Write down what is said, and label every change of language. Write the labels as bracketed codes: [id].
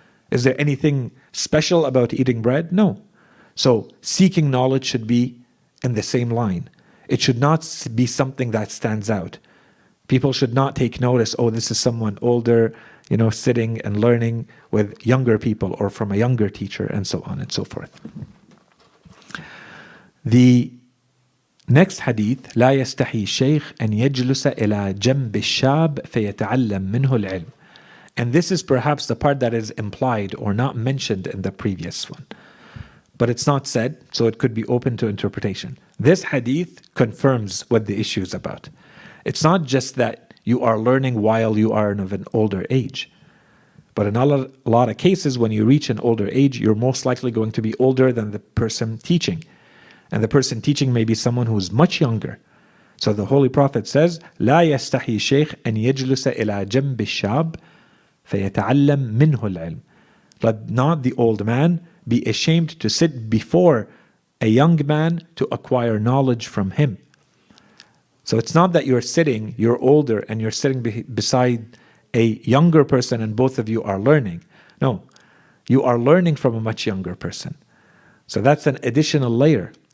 [en] Is there anything special about eating bread? No. So seeking knowledge should be in the same line. It should not be something that stands out. People should not take notice, oh, this is someone older, sitting and learning with younger people or from a younger teacher, and so on and so forth. The next hadith, [ar] لا يستحي الشيخ أن يجلس إلى جنب الشاب فيتعلم منه العلم. [en] And this is perhaps the part that is implied or not mentioned in the previous one. But it's not said, so it could be open to interpretation. This hadith confirms what the issue is about. It's not just that you are learning while you are of an older age. But in a lot of cases, when you reach an older age, you're most likely going to be older than the person teaching. And the person teaching may be someone who is much younger. So the Holy Prophet says, [ar] لا يستحي شيخ أن يجلس إلى جنب الشاب فيتعلم منه العلم. [en] Let not the old man be ashamed to sit before a young man to acquire knowledge from him. So it's not that you're older and you're sitting beside a younger person and both of you are learning. No, you are learning from a much younger person. So that's an additional layer.